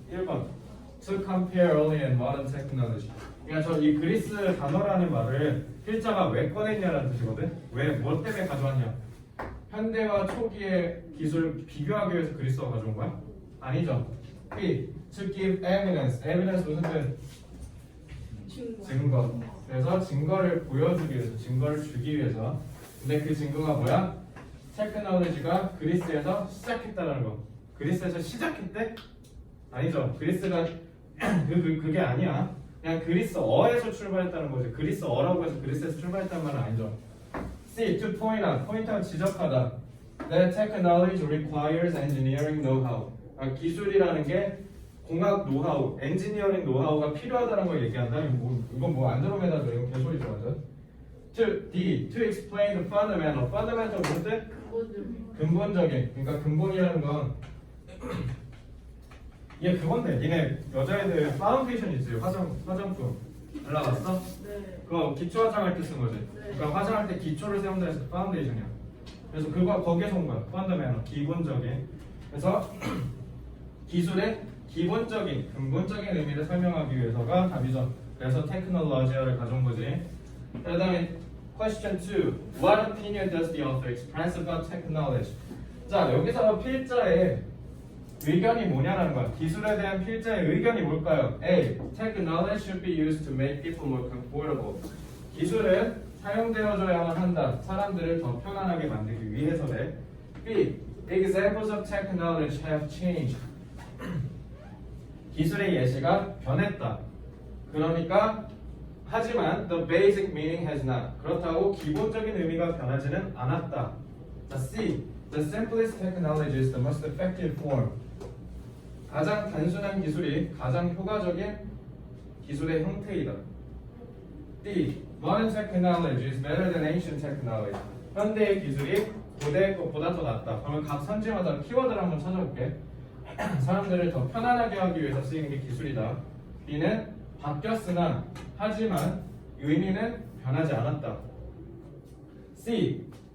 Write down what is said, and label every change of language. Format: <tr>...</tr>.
<en>1번 To compare early and modern technology.</en> <ko>그러니까 저 이 그리스 단어라는 말을 필자가 왜 꺼냈냐라는 뜻이거든. 왜 뭐 때문에 가져왔냐? 현대와 초기의 기술 비교하기 위해서 그리스어가 가져온 거야? 아니죠.</ko> <en>B. To give evidence.</en> <ko>evidence 무슨 뜻? 증거. 그래서 증거를 보여주기 위해서, 증거를 주기 위해서. 근데 그 증거가 뭐야? 테크놀로지가 그리스에서 시작했다는 거. 그리스에서 시작했대? 아니죠. 그리스가 그게 아니야. 그냥 그리스어에서 출발했다는 거지. 그리스어라고 해서 그리스에서 출발했다는 말은 아니죠.</ko> <en>C. To point out.</en> <ko>포인트는 지적하다.</ko> <en>That technology requires engineering know-how.</en> <ko>기술이라는 게 공학 노하우, 엔지니어링 노하우가 필요하다는 걸 얘기한다. 이건 뭐 안드로메다죠. 이건 개소리죠, 완전. To D.</ko> <en>To explain the fundamental.</en> <ko>fundamental 무슨 뜻? 근본적인. 그러니까 근본이라는 건 이게 그건데. 니네 여자애들 파운데이션 있어요. 화장품. 올라갔어? 네. 그거 기초 화장할 때 쓴 거지. 그러니까 화장할 때 기초를 세운다 해서 파운데이션이야. 그래서 그거 거기에서 온 거야. fundamental. 기본적인. 그래서 기술의 기본적인, 근본적인 의미를 설명하기 위해서가 답이죠. 그래서 테크놀로지를 가져온 거지. 그 다음에 question 2.</ko> <en>What opinion does the author express about technology?</en> <ko>자, 여기서 필자의 의견이 뭐냐라는 거야. 기술에 대한 필자의 의견이 뭘까요? A.</ko> <en>Technology should be used to make people more comfortable.</en> <ko>기술은 사용되어줘야만 한다. 사람들을 더 편안하게 만들기 위해서래. B.</ko> <en>Examples of technology have changed.</en> <ko>기술의 예시가 변했다. 그러니까 하지만</ko> <en>the basic meaning has not.</en> <ko>그렇다고 기본적인 의미가 변하지는 않았다. 자, C.</ko> <en>The simplest technology is the most effective form.</en> <ko>가장 단순한 기술이 가장 효과적인 기술의 형태이다. D.</ko> <en>Modern technology is better than ancient technology.</en> <ko>현대의 기술이 고대의 것보다 더 낫다. 그러면 각 선지마다 키워드를 한번 찾아볼게. 사람들을 더 편안하게 하기 위해서 쓰이는 게 기술이다. B는 바뀌었으나 하지만 의미는 변하지 않았다. C.</ko>